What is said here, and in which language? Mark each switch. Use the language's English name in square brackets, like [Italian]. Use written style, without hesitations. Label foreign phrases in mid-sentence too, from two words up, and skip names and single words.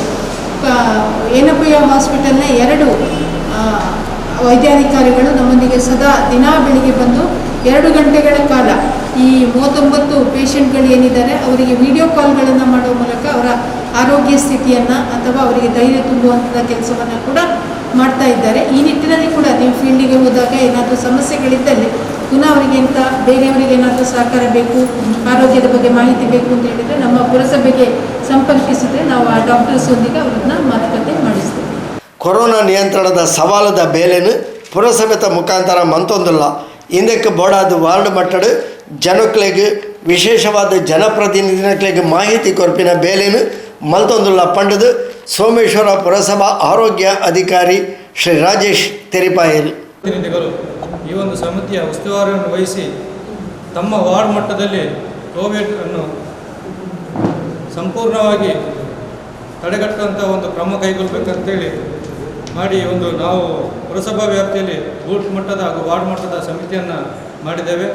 [Kannada] ಏನಪ್ಪಯ್ಯ ಹಾಸ್ಪಿಟಲ್ನ 2 ವೈದ್ಯಾಧಿಕಾರಿಗಳು ನಮ್ಮೊಂದಿಗೆ ಸದಾ ದಿನ ಬೆಳಿಗ್ಗೆ ಬಂದು 2 ಗಂಟೆಗಳ ಕಾಲ ಈ 39 ಪೇಷಂಟ್ಗಳು ಏನಿದ್ದಾರೆ ಅವರಿಗೆ ವಿಡಿಯೋ ಕಾಲ್ಗಳನ್ನು ಮಾಡುವ ಮೂಲಕ ಅವರ ಆರೋಗ್ಯ ಸ್ಥಿತಿಯನ್ನು ಅಥವಾ ಅವರಿಗೆ ಧೈರ್ಯ ತುಂಬುವಂಥ ಕೆಲಸವನ್ನು ಕೂಡ ಮಾಡ್ತಾ ಇದ್ದಾರೆ. ಈ ನಿಟ್ಟಿನಲ್ಲಿ ಕೂಡ ನೀವು ಫೀಲ್ಡಿಗೆ ಹೋದಾಗ ಏನಾದರೂ ಸಮಸ್ಯೆಗಳಿದ್ದಲ್ಲಿ ಪುನಃ ಅವರಿಗೆ ಬೇರೆಯವರಿಗೆ ಏನಾದರೂ ಸಹಕಾರ ಬೇಕು, ಆರೋಗ್ಯದ ಬಗ್ಗೆ ಮಾಹಿತಿ ಬೇಕು ಅಂತ ಹೇಳಿದರೆ ನಮ್ಮ ಪುರಸಭೆಗೆ ಸಂಪರ್ಕಿಸಿದರೆ ನಾವು ಆ ಡಾಕ್ಟರ್ಸೊಂದಿಗೆ ಅವ್ರನ್ನ ಮಾತುಕತೆ ಮಾಡಿಸ್ತೇವೆ. [Tulu] ಕೊರೋನಾ ನಿಯಂತ್ರಣದ ಸವಾಲದ ಬೇಲೆನು ಪುರಸಭೆತ ಮುಖಾಂತರ ಮಂತೊಂದುಲ್ಲ ಇಂದಕ್ಕೆ ಬೋಡಾದ ವಾರ್ಡ್ ಮಟ್ಟದ ಜನಕ್ಲೆಗೆ ವಿಶೇಷವಾದ ಜನಪ್ರತಿನಿಧಿಗಳಿಗೆ ಮಾಹಿತಿ ಕೊರಪಿನ ಬೇಲೆನು ಮಲ್ತೊಂದುಲ್ಲ ಪಂಡದು ಸೋಮೇಶ್ವರ ಪುರಸಭಾ ಆರೋಗ್ಯ ಅಧಿಕಾರಿ ಶ್ರೀ ರಾಜೇಶ್ ತೆರಿಪಾಯರು. [Kannada] ಪ್ರತಿನಿಧಿಗಳು ಈ ಒಂದು ಸಮಿತಿಯ ಉಸ್ತುವಾರಿಯನ್ನು ವಹಿಸಿ ತಮ್ಮ ವಾರ್ಡ್ ಮಟ್ಟದಲ್ಲಿ ಕೋವಿಡ್ ಅನ್ನು ಸಂಪೂರ್ಣವಾಗಿ ತಡೆಗಟ್ಟುವಂಥ ಒಂದು ಕ್ರಮ ಕೈಗೊಳ್ಳಬೇಕಂತೇಳಿ ಮಾಡಿ ನಾವು ಪುರಸಭಾ ವ್ಯಾಪ್ತಿಯಲ್ಲಿ ಬೂತ್ ಮಟ್ಟದ ಹಾಗೂ ವಾರ್ಡ್ ಮಟ್ಟದ ಸಮಿತಿಯನ್ನು ಮಾಡಿದ್ದೇವೆ.